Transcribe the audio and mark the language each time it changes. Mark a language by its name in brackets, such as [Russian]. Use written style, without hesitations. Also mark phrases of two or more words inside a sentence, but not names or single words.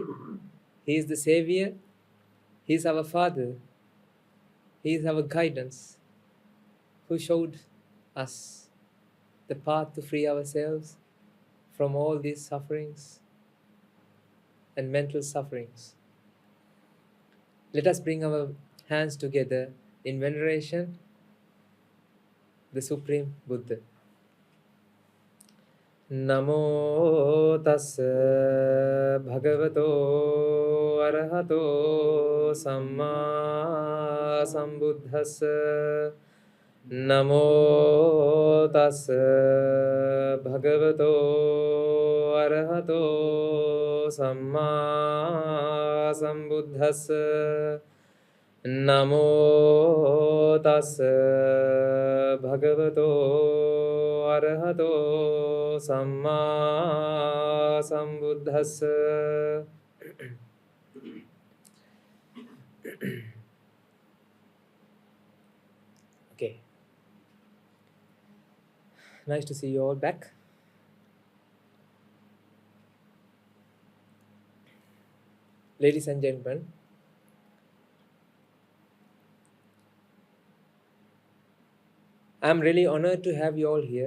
[English] He is the savior, he is our father, he is our guidance, who showed us the path to free ourselves from all these sufferings and mental sufferings. Let us bring our hands together in veneration, the Supreme Buddha. [Pali] Namo tassa bhagavato arahato samma sambuddhassa. Namo tassa bhagavato arahato samma sambuddhassa. Namo tassa bhagavato arahato samma sambuddhassa. [English] Okay. Nice to see you all back. Ladies and gentlemen, I'm really honored to have you all here.